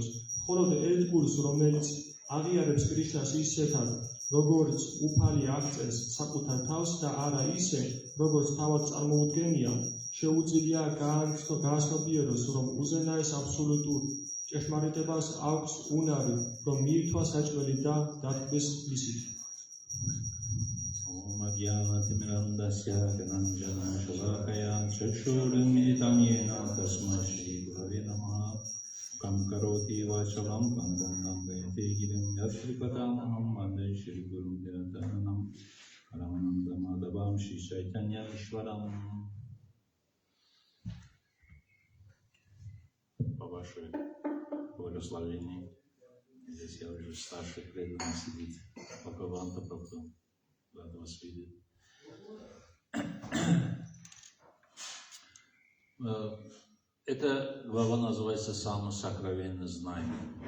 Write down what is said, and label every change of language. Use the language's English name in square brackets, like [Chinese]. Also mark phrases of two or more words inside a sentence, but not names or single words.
[Georgian] მხოლოდ ერთგულს, რომელიც აღიარებს კრიშნას ისეთად, როგორც უფალი აღწერს საკუთარ თავს და არა ისე, როგორც თავად წარმოუდგენია, შეუძლია გააცნობიეროს, რომ უზენაეს აბსოლუტურ ჭეშმარიტებას აქვს უნარი, რომ მიირთვა საჭმელი და დათქმის ისით. [Sanskrit] मध्यन तिमिरान्धस्य ज्ञानाञ्जन शलाकया चक्षुर्मीलितम् येन तस्मै श्री गुरवे नमः कम् करोति वाचालम् कण्डम् गायते गिरिम् यस्रीपतमहम् वन्दे श्री गुरुम् दीरतनम् परमानन्द माधवम् श्री चैतन्य ईश्वरम्. [Russian] По вашей благословении, здесь я уже старший преданный сидит, Бхагаванта Прабху. Рад вас видеть. Эта глава называется «Самое сокровенное знание».